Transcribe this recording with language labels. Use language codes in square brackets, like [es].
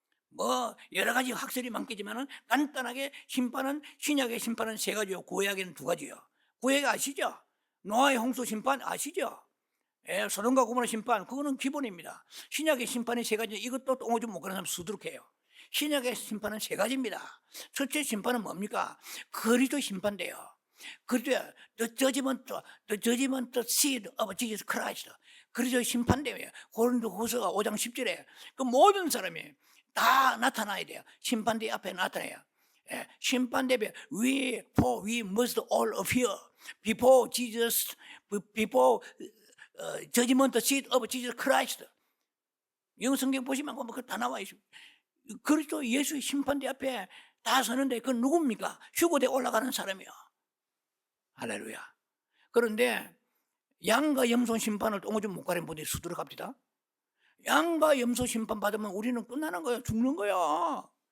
[ko] 뭐 여러 가지 학설이 많겠지만은 간단하게 심판은 신약의 심판은 세 가지요. 구약에는 두 가지요. 구약 아시죠? 노아의 홍수 심판 아시죠? 소돔과 고모라 심판 그거는 기본입니다. 신약의 심판이 세 가지. 이것도 똥오줌 못 가는 사람 수두룩해요. 신약의 심판은 세 가지입니다. 첫째 심판은 뭡니까? 그리스도 심판돼요. [en] 그리스도 the judgment seat of Jesus Christ. [ko] 그리스도 심판돼요. 고린도후서 5장 10절에 그 모든 사람이 다 나타나야 돼요. 심판대 앞에 나타나요. [en] 심판대 we must all appear before Jesus, before judgment seat of Jesus Christ. [ko] 영어 성경 보시면 그거 다 나와 있어요. 그리스도 예수의 심판대 앞에 다 서는데 그건 누굽니까? 휴거대 올라가는 사람이요. 할렐루야. 그런데 양과 염소 심판을 똥오줌 못 가린 분들이 수두룩 합니다. 양과 염소 심판 받으면 우리는 끝나는 거예요. 죽는 거예요.